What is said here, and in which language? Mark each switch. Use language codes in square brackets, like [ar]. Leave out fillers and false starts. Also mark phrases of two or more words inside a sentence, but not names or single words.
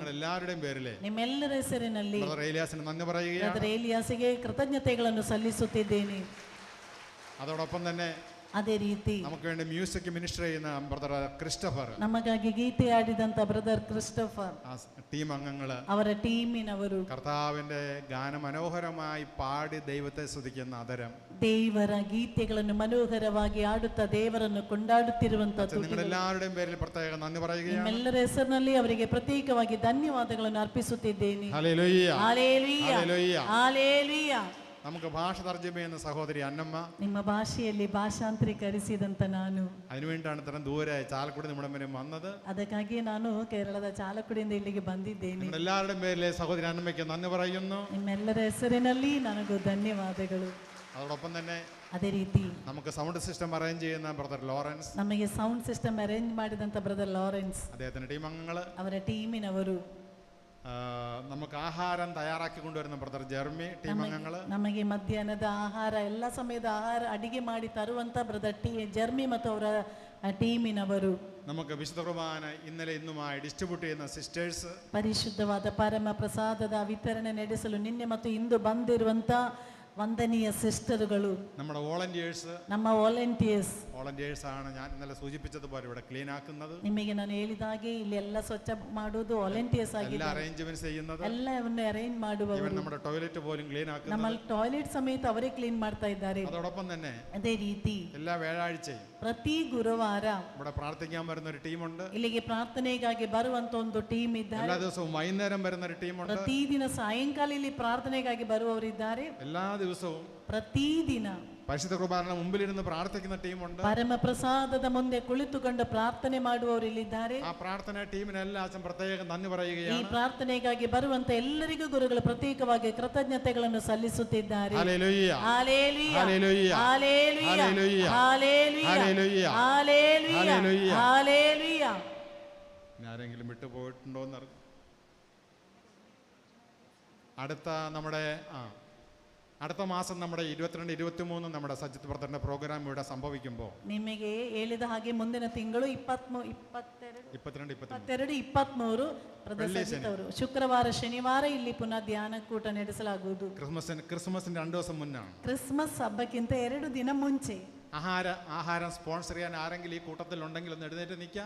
[ml] നിങ്ങൾ എല്ലാവരുടെയും പേരിൽ [kn] ನಿಮ್ಮೆಲ್ಲರ ಹೆಸರಿನಲ್ಲಿ [ml] ബ്രദർ ഏലിയാസിന് നന്ദി പറയുകയാണ്. [kn] ಬ್ರದರ್ ಏಲಿಯಾಸ್ಗೆ ಕೃತಜ್ಞತೆಗಳನ್ನು ಸಲ್ಲಿಸುತ್ತಿದ್ದೇನೆ. [ml] അതോടൊപ്പം തന്നെ [kn] ಅದೇ ರೀತಿ [ml] നമുക്ക് വേണ്ടി [en] music minister [ml] ചെയ്യുന്ന ബ്രദർ ക്രിസ്റ്റഫർ, [kn] ನಮಗಾಗಿ ಗೀತೆ ಆಡಿದಂತ ಬ್ರದರ್ ಕ್ರಿಸ್ಟೋಫರ್, [ml] ടീം അംഗങ്ങൾ, [kn] ಅವರ ಟೀಮಿನವರು [ml] കർത്താവിന്റെ ഗാനം മനോഹരമായി പാടി ദൈവത്തെ സ്തുതിക്കുന്ന അതരം, [kn] ದೇವರ ಗೀತೆಗಳನ್ನು ಮನೋಹರವಾಗಿ ಆಡುತ್ತಾ ದೇವರನ್ನು ಕೊಂಡಾಡುತ್ತಿರುವಂತದ್ದು. [ml] നിങ്ങളെല്ലാവരുടെയും പേരിൽ പ്രത്യേകം നന്ദി പറയുകയാണ്. [kn] ನಿಮ್ಮೆಲ್ಲರ ಹೆಸರಿನಲ್ಲಿ ಅವರಿಗೆ ಪ್ರತ್ಯೇಕವಾಗಿ ಧನ್ಯವಾದಗಳನ್ನು ಅರ್ಪಿಸುತ್ತಿದ್ದೇನೆ. [ml] ഹല്ലേലൂയ ഹല്ലേലൂയ ഹല്ലേലൂയ ഹല്ലേലൂയ. നമുക്ക് ഭാഷ തർജ്ജമ ചെയ്യുന്ന സഹോദരി അന്നമ്മ, [kn] ನಿಮ್ಮ ಭಾಷೆಯಲ್ಲಿ ಭಾಷಾಂತರೀಕರಿಸಿದಂತ ನಾನು, [ml] അതിനുവേണ്ടിയാണ് ഇത്രയും ദൂരെ ചാലക്കുടി നമ്മുടെ വരെ വന്നത്. [kn] ಅದಕ್ಕಾಗಿ ನಾನು ಕೇರಳದ ಚಾಲಕುಡಿಯಿಂದ ಇಲ್ಲಿಗೆ ಬಂದಿದ್ದೇನೆ. [ml] എല്ലാവരുടെയും പേരിലെ സഹോദരി അന്നമ്മയ്ക്ക് നന്ദി പറയുന്നു. [kn] ನಿಮ್ಮೆಲ್ಲರ ಹೆಸರಿನಲ್ಲಿ ನನಗೂ ಧನ್ಯವಾದಗಳು. [ml] അതോടൊപ്പം തന്നെ [kn] ಅದೇ ರೀತಿ [ml] നമുക്ക് [en] sound system arrange [ml] ചെയ്യുന്ന ബ്രദർ ലോറൻസ്, [kn] ನಮಗೆ [en] sound system arrange [kn] ಮಾಡಿದಂತ ಬ್ರದರ್ ಲಾರೆನ್ಸ್, [ml] അദ്ദേഹത്തിന്റെ ടീം അംഗങ്ങൾ, [kn] ಅವರ ಟೀಮಿನವರು, [ml] നമുക്ക് ആഹാരം തയ്യാറാക്കി കൊണ്ടുവരുന്ന ബ്രദർ ജെർമി, ടീം അംഗങ്ങൾ, [kn] ನಮಗೆ ಮಧ್ಯಾಹ್ನದ ಆಹಾರ ಎಲ್ಲ ಸಮಯದ ಆಹಾರ ಅಡಿಗೆ ಮಾಡಿ ತರುವಂತ ಬ್ರದರ್ ಜರ್ಮಿ ಮತ್ತು ಅವರ ಟೀಮಿನವರು, [ml] നമുക്ക് വിശുദ്ധ കുർബാന ഇന്നലെ ഇന്നുമായി ഡിസ്ട്രിബ്യൂട്ട് ചെയ്യുന്ന സിസ്റ്റേഴ്സ്, [kn] ಪರಿಶುದ್ಧವಾದ ಪರಮ ಪ್ರಸಾದದ ವಿತರಣೆ ನಡೆಸಲು ನಿನ್ನೆ ಮತ್ತು ಇಂದು ಬಂದಿರುವಂತ ವಂದನೀಯ ಸಿಸ್ಟರ್ಗಳು, [ml] നമ്മുടെ വോളണ്ടിയേഴ്സ്, [kn] ನಮ್ಮ ವಾಲಂಟಿಯರ್ಸ್ [ml] ആണ് ഞാൻ ഇന്നലെ സൂചിപ്പിച്ചതുപോലെ ഇവിടെ ക്ലീൻ ആക്കുന്നത്. [kn] ನಿಮಗೆ ನಾನು ಹೇಳಿದ ಹಾಗೆ ಇಲ್ಲಿ ಎಲ್ಲ ಸ್ವಚ್ಛ ಮಾಡುವುದು ವಾಲಂಟಿಯರ್ಸ್ ಆಗಿದೆ. [ml] എല്ലാ അറേഞ്ച്മെന്റ്സ് ചെയ്യുന്നത്, [kn] ಎಲ್ಲವನ್ನು ಅರೇಂಜ್ ಮಾಡುವವರು, [ml] നമ്മുടെ ടോയ്ലറ്റ് പോലും ക്ലീൻ ആക്കുന്നത്, [kn] ನಮ್ಮ ಟಾಯ್ಲೆಟ್ ಸಮೇತ ಅವರೇ ಕ್ಲೀನ್ ಮಾಡ್ತಾ ಇದ್ದಾರೆ. [ml] അതോടൊപ്പം തന്നെ [kn] ಅದೇ ರೀತಿ [ml] എല്ലാ വ്യാഴാഴ്ചയും [kn] ಪ್ರತಿ ಗುರುವಾರ [ml] ഇവിടെ പ്രാർത്ഥിക്കാൻ വരുന്ന ഒരു ടീമുണ്ട്. [kn] ಇಲ್ಲಿಗೆ ಪ್ರಾರ್ಥನೆಗಾಗಿ ಬರುವಂತ ಒಂದು ಟೀಮ್ ಇದ್ದಾರೆ. [ml] എല്ലാ ദിവസവും വൈകുന്നേരം വരുന്ന ഒരു ടീമുണ്ട്. [kn] ಪ್ರತಿದಿನ ಸಾಯಂಕಾಲ ಇಲ್ಲಿ ಪ್ರಾರ್ಥನೆಗಾಗಿ ಬರುವವರಿದ್ದಾರೆ. [ml] എല്ലാ ദിവസവും [kn] ಪ್ರತಿದಿನ [ml] പരിശുദ്ധ കുർബാനയുടെ മുമ്പിലിരുന്ന് പ്രാർത്ഥിക്കുന്ന ടീമുണ്ട്. [kn] ಪರಮ ಪ್ರಸಾದದ ಮುಂದೆ ಕುಳಿತುಕೊಂಡು ಪ್ರಾರ್ಥನೆ ಮಾಡುವವರು ಇಲ್ಲಿದ್ದಾರೆ. [ml] ആ പ്രാർത്ഥന ടീമിനെല്ലാം അച്ഛൻ പ്രത്യേകം നന്ദി പറയുകയാണ്. [kn] ಈ ಪ್ರಾರ್ಥನೆಗಾಗಿ ಬರುವಂತ ಎಲ್ಲರಿಗೂ ಗುರುಗಳು ಪ್ರತ್ಯೇಕವಾಗಿ ಕೃತಜ್ಞತೆಗಳನ್ನು ಸಲ್ಲಿಸುತ್ತಿದ್ದಾರೆ. [ml] ഹല്ലേലൂയ ഹല്ലേലൂയ ഹല്ലേലൂയ ഹല്ലേലൂയ ഹല്ലേലൂയ ഹല്ലേലൂയ ഹല്ലേലൂയ ഹല്ലേലൂയ ഹല്ലേലൂയ. ആരെങ്കിലും വിട്ടുപോയിട്ടുണ്ടോ എന്ന് അടുത്ത നമ്മുടെ അടുത്ത മാസം നമ്മുടെ 22-23 നമ്മുടെ സജിത്ത് ബ്രദറിന്റെ പ്രോഗ്രാം ഇവിടെ സംഭവിക്കുമ്പോൾ [kn] ನಿಮಗೆ ಹೇಳಿದ ಹಾಗೆ ಮುಂದಿನ ತಿಂಗಳು 22-23 ಬ್ರದರ್ ಸಜಿತ್ ಅವರು ಶುಕ್ರವಾರ ಶನಿವಾರ ಇಲ್ಲಿ ಪುನಃ ಧ್ಯಾನ ಕೂಟ ನಡೆಸಲಾಗುವುದು. [ml] ക്രിസ്മസിന് 2 ദിവസം മുന്നാണ്. [kn] ಕ್ರಿಸ್ಮಸ್ ಹಬ್ಬಕ್ಕಿಂತ 2 ದಿನ ಮುಂಚೆ [ml] ആഹാരം സ്പോൺസർ ചെയ്യാൻ ആരെങ്കിലും ഈ കൂട്ടത്തിൽ ഉണ്ടെങ്കിൽ ഒന്ന് എഴുന്നേറ്റ് നിൽക്കാം.